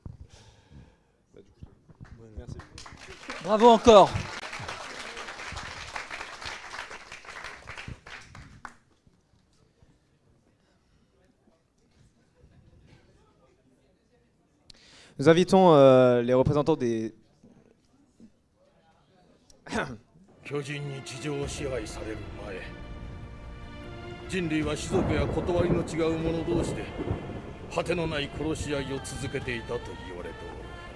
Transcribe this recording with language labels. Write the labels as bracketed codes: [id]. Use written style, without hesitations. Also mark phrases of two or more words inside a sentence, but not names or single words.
[fr] Merci. Bravo encore. Nous invitons les représentants des... [ja] 巨人に地上を支配される前、人類は種族や断りの違う者同士で果てのない殺し合いを続けていたと言われておる。